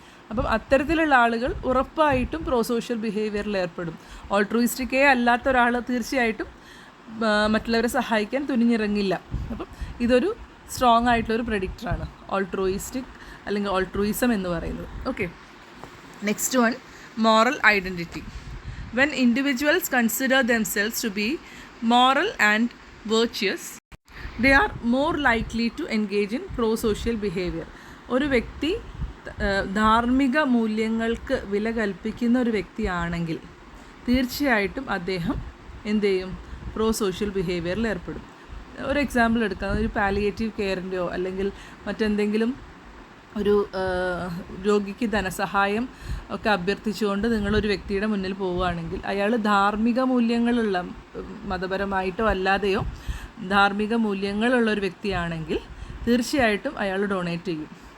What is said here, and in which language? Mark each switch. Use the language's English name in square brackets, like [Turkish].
[Malayalam] അപ്പം അത്തരത്തിലുള്ള ആളുകൾ ഉറപ്പായിട്ടും പ്രോ സോഷ്യൽ ബിഹേവിയറിൽ ഏർപ്പെടും. ഓൾട്രൂയിസ്റ്റിക്കേ അല്ലാത്ത ഒരാൾ തീർച്ചയായിട്ടും മറ്റുള്ളവരെ സഹായിക്കാൻ തുനിഞ്ഞിറങ്ങില്ല. അപ്പം ഇതൊരു സ്ട്രോങ് ആയിട്ടുള്ളൊരു പ്രെഡിക്റ്ററാണ് ഓൾട്രൂയിസ്റ്റിക് അല്ലെങ്കിൽ ഓൾട്രൂയിസം എന്ന് പറയുന്നത്. [English] Okay, next one, moral identity. When individuals consider themselves to be moral and virtuous, they are more likely to engage in pro-social behavior. [Malayalam] ഒരു വ്യക്തി ധാർമ്മിക മൂല്യങ്ങൾക്ക് വില കൽപ്പിക്കുന്ന ഒരു വ്യക്തിയാണെങ്കിൽ തീർച്ചയായിട്ടും അദ്ദേഹം എന്ത് ചെയ്യും, പ്രോ സോഷ്യൽ ബിഹേവിയറിൽ ഏർപ്പെടും. ഒരു എക്സാമ്പിൾ എടുക്കാം, ഒരു പാലിയേറ്റീവ് കെയറിൻ്റെയോ അല്ലെങ്കിൽ മറ്റെന്തെങ്കിലും ഒരു രോഗിക്ക് ധനസഹായം ഒക്കെ അഭ്യർത്ഥിച്ചുകൊണ്ട് നിങ്ങളൊരു വ്യക്തിയുടെ മുന്നിൽ പോവുകയാണെങ്കിൽ അയാൾ ധാർമ്മിക മൂല്യങ്ങളുള്ള, മതപരമായിട്ടോ അല്ലാതെയോ ധാർമ്മിക മൂല്യങ്ങളുള്ള ഒരു വ്യക്തിയാണെങ്കിൽ തീർച്ചയായിട്ടും അയാൾ ഡൊണേറ്റ് ചെയ്യും.